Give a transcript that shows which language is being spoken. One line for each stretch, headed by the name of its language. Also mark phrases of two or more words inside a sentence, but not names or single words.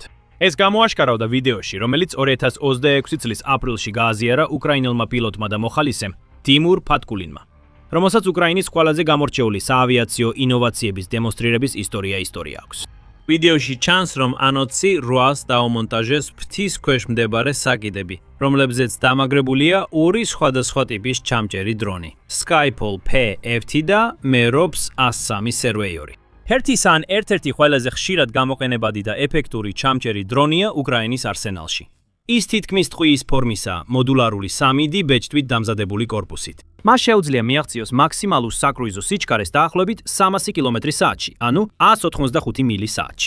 Georgian: ეს გამოაშკარავდა ვიდეოში, რომელიც 2026 წლის აპრილში გააზიარა უკრაინელმა პილოტმა და მოხალისემ ტიმურ ფატკულინმა, რომელსაც უკრაინის ყველაზე გამორჩეული საავიაციო ინოვაციების დემონსტრირების ისტორია აქვს. ვიდეოში ჩანს, რომ AN-28-ს დაუმონტაჟეს ფრთის ქვეშ მდებარე საკიდები, რომლებზეც დამაგრებულია ორი სხვადასხვა ტიპის ჩამჭერი დრონი, Skyfall P-FT და Merops A3 Surveyor. Hertis an ერთ-ერთი ყველაზე ხშირად გამოყენებადი და ეფექტური ჩამჭერი დრონია უკრაინის არსენალში. ის თითქმის ტყუის ფორმისა, მოდულარული 3D ბეჭდვით დამზადებული корпуსით. მას შეუძლია მიაღწიოს მაქსიმალურ საკრუიზო სიჩქარეს დაახლოებით 300 კმ/სთ-ში, ანუ 185 მილი/სთ-ში.